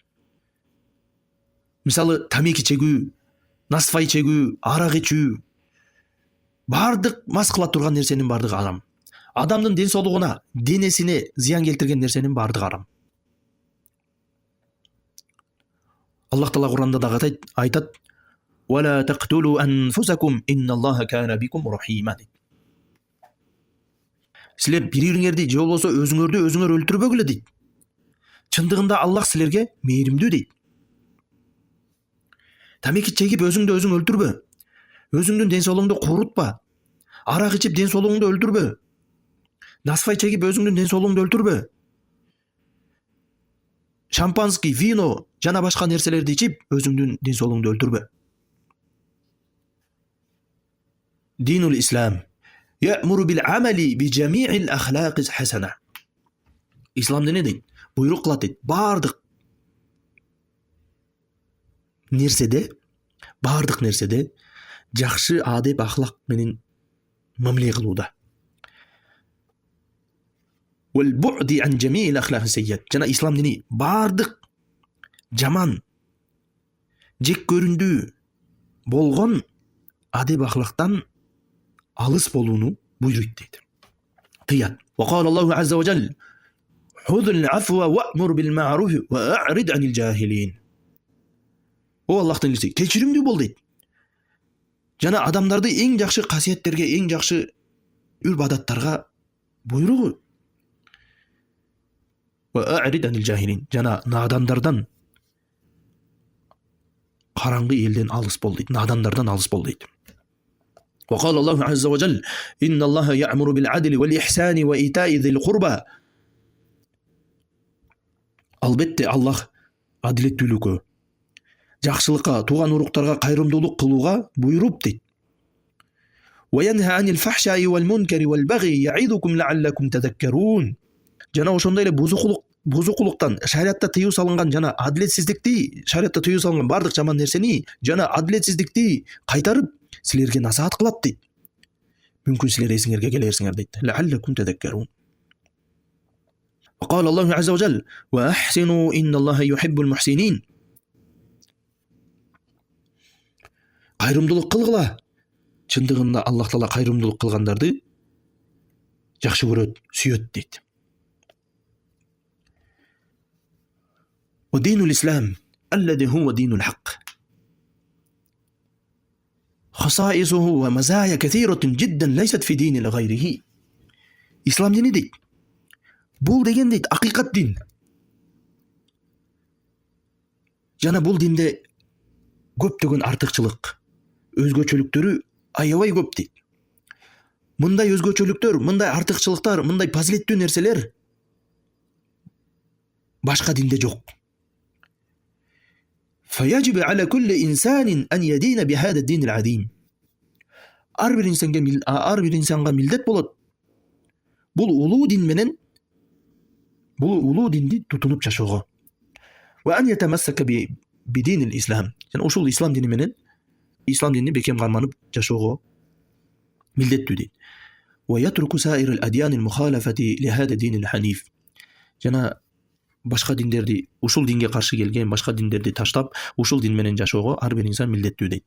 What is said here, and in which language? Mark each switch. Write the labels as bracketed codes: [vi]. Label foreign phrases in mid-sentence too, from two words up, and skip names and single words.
[ky] Мисалы, тамеки чегүү, насфай чегүү, арак ичүү, бардык мас кыла турган нерсенин бардыгы арам. Адамдын ден соолугуна, денесине зыян келтирген нерсенин бардыгы арам. Аллах Таала Куранда дагы айтат: [ar] "ولا تقتلوا أنفسكم إن الله كان بكم رحيما." [ky] Силер бириңерди же болбосо өзүңөрдү өзүңөр өлтүрбөгүлө дейт. Чындыгында Аллах силерге мээримдүү дейт. Тамеки чегип өзүңдү өзүң өлтүрбө. Өзүңдүн ден соолугуңду куурутпа. Арак ичип ден соолугуңду өлтүрбө. Насфай чегип өзүңдүн ден соолугуңду өлтүрбө. Шампанский, вино жана башка нерселерди ичип өзүңдүн ден соолугуңду өлтүрбө. [ar] دين الإسلام يأمر بالعمل بجميع الأخلاق الحسنة. [ky] Ислам дини дейт, буйрук кылат дейт, бардык нерседе жакшы адеп ахлак менен мамиле кылууда. [ar] والبعد عن جميع الأخلاق السيئة. [ky] Жана ислам дини бардык жаман, жек көрүндүү болгон адеп ахлактан алыс болууну буйруйт дейт. Тыят. [ar] وقال الله عز وجل خذ العفو وأمر بالعرف وأعرض عن الجاهلين." [ky] О Аллахтын элчиси, кечиримдүү бол дейт. Жана адамдарды эң жакшы касиеттерге, эң жакшы үрп адаттарга буйругу. [ar] وأعرض عن الجاهلين. [ky] Жана надандардан, караңгы элден алыс бол дейт. Надандардан алыс бол дейт. [ar] وقال الله عز وجل إن الله يأمر بالعدل والإحسان وإيتاء ذي القربى. [ky] Албетте Аллах адилеттүүлүккө, жакшылыкка, тууган уруктарга кайрымдуулук кылууга буйруп дейт. [ar] وينهى عن الفحشاء والمنكر والبغي يعظكم لعلكم تذكرون. [ky] Жана ошондой эле бузукулуктан шариатта тыюу салынган жана адилетсиздикти, шариатта тыюу салынган бардык жаман нерсени жана адилетсиздикти кайтарып силерге насаат кылат дейт. Мүмкүн силер эсиңерге келерсиңер дейт. [ar] لعلكم تذكرون. وقال الله عز وجل: وأحسنوا إن الله يحب المحسنين. [ky] Кайрымдуулук кылгыла. Чындыгында Аллах Таала кайрымдуулук кылгандарды жакшы көрөт, сүйөт дейт. [ar] ودين الإسلام الذي هو دين الحق خصائصه ومزايا كثيرة جدا ليست في دين غيره. [ky] ислам дини дейт. Бул деген дейт, акыйкат дин. Жана бул динде көптөгөн артыкчылык, өзгөчөлүктөрү аябай көп дейт. Мындай өзгөчөлүктөр, мындай артыкчылыктар, мындай фазилеттүү нерселер башка динде жок. [ar] فيجب على كل إنسان أن يدين بهذا الدين العظيم. [ky] Ар бир инсанга милдет болот. Бул улуу дин менен, бул улуу динди тутунуп жашоого. [ar] وأن يتمسك بدين الإسلام. [ky] Жана ушул ислам дини менен, ислам динини бекем карманып жашоого милдеттүү дейт. [ar] ويترك سائر الأديان المخالفة لهذا الدين الحنيف. [ky] Жана башка диндерди, ушул динге каршы келген башка диндерди таштап, ушул дин менен жашоого ар бир инсан милдеттүү дейт.